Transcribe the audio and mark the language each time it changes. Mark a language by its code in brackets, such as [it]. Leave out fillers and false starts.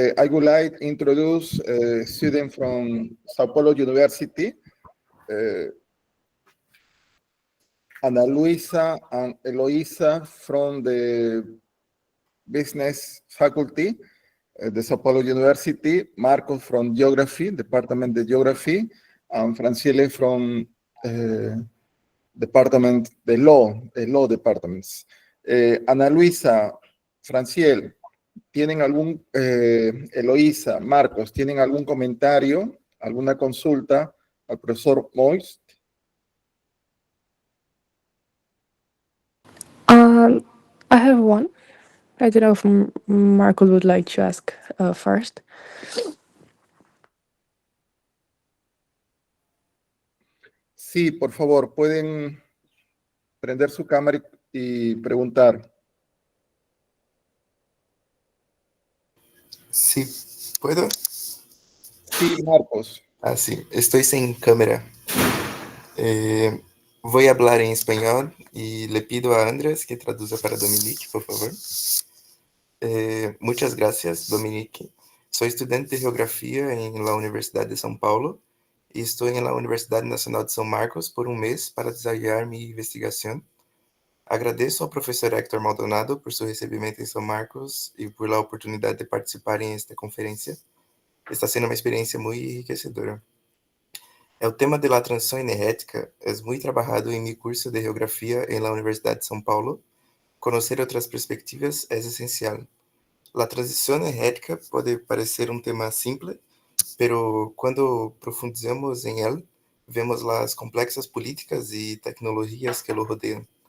[en] I would like to introduce a student from Sao Paulo University, Ana Luisa and Eloisa from the business faculty, the Sao Paulo University, Marcos from geography, department of geography, and Franciele from department, the law departments. [es] Ana Luisa, Franciel, ¿tienen Eloisa, Marcos, ¿tienen algún comentario, alguna consulta al profesor Most? [en] I have one. I don't know if Marcos would like to ask first. [es] Sí, por favor, pueden prender su cámara y preguntar. Sí, ¿puedo? Sí, Marcos. Sí, estoy sin cámara. Voy a hablar en español y le pido a Andrés que traduzca para Dominik, por favor. Muchas gracias, Dominik. Soy estudiante de geografía en la Universidad de São Paulo y estoy en la Universidad Nacional de São Marcos por un mes para desarrollar mi investigación. [pt] Agradeço ao professor Héctor Maldonado por seu recebimento em São Marcos e por a oportunidade de participar em esta conferência. Está sendo uma experiência muito enriquecedora. [es] El tema de la transición energética es muy trabajado en mi curso de geografía en la Universidad de São Paulo. Conocer otras perspectivas es esencial. La transición energética puede parecer un tema simple, pero cuando profundizamos en él, vemos las complexas políticas y tecnologías que lo rodean.